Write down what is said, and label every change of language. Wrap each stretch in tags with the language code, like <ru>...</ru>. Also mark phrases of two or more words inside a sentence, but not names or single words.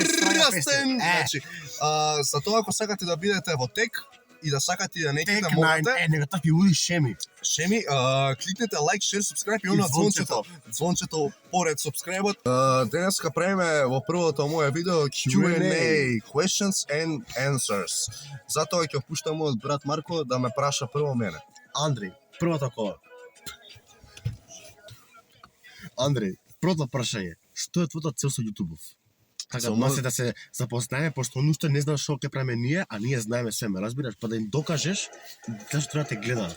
<mk>Растен! Значи, за тоа ако сакате да бидете во тек и да сакате да неките Тек можете, нега такви луди шеми. шеми, кликнете</mk> <en>like, share, subscribe</en> <mk>и она звончето. Звончето поред субскрајбот. Денеска преме во првото моје видео</mk> <en>Q&A, questions and answers.</en> <mk>Затоа ќе пуштам мојот брат Марко да ме праша прво мене. Андреј, првата кола. Андреј, првото прашање. Што е твојата цел со љутубов? Така Со да мој- се да се запознаеме, пошто он уште не знае што ќе правиме ние, а ние знаеме све, ме разбираш, па да им докажеш зашто треба да те гледаат.</mk>